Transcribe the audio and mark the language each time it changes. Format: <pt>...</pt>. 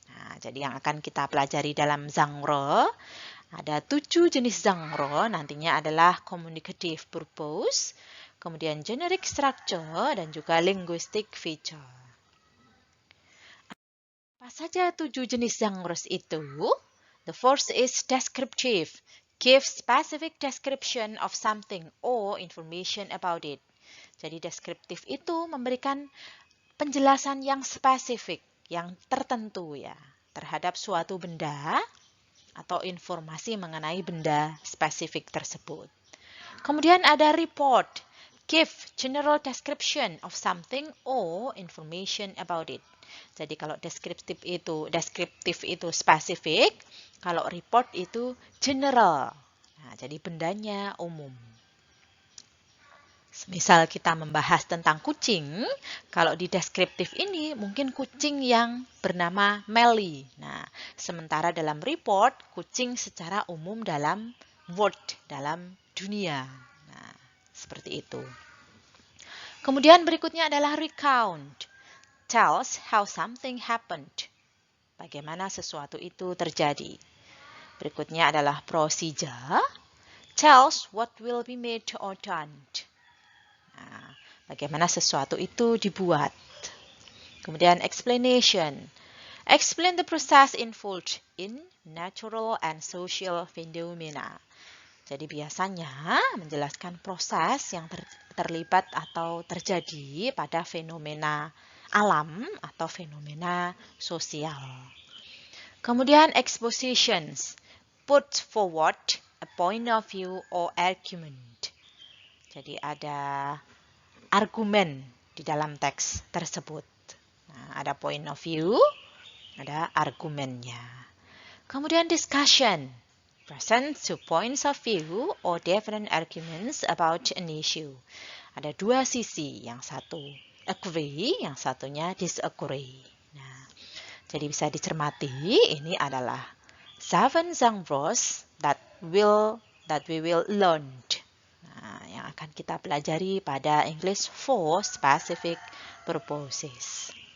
<id>Nah, jadi yang akan kita pelajari dalam zangro ada 7 jenis zangro, nantinya adalah communicative purpose, kemudian generic structure, dan juga linguistic feature. Apa saja 7 jenis zangros itu?</id> <en>The first is descriptive. Give specific description of something or information about it.</en> <id>Jadi deskriptif itu memberikan penjelasan yang spesifik, yang tertentu ya, terhadap suatu benda atau informasi mengenai benda spesifik tersebut. Kemudian ada report.</id> <en>Give general description of something or information about it.</en> <id>Jadi kalau deskriptif itu spesifik, kalau report itu general. Nah, jadi bendanya umum. Misal kita membahas tentang kucing, kalau di deskriptif ini mungkin kucing yang bernama Melly. Nah, sementara dalam report, kucing secara umum dalam world, dalam dunia. Nah, seperti itu. Kemudian berikutnya adalah recount.</id> <en>Tells how something happened.</en> <id>Bagaimana sesuatu itu terjadi. Berikutnya adalah procedure.</id> <en>Tells what will be made or done.</en> <id>Nah, bagaimana sesuatu itu dibuat. Kemudian explanation.</id> <en>Explain the process involved in natural and social phenomena.</en> <id>Jadi biasanya menjelaskan proses yang terlibat atau terjadi pada fenomena alam atau fenomena sosial. Kemudian expositions.</id> <en>Put forward a point of view or argument.</en> <id>Jadi ada argumen di dalam teks tersebut. Nah, ada point of view, ada argumennya. Kemudian discussion.</id> <en>Present two points of view or different arguments about an issue.</en> <id>Ada dua sisi, yang satu agree, yang satunya disagree. Nah, jadi bisa dicermati, ini adalah</id> <en>7 genres that we will learn.</en> <id>Nah, yang akan kita pelajari pada English for specific purposes.</id>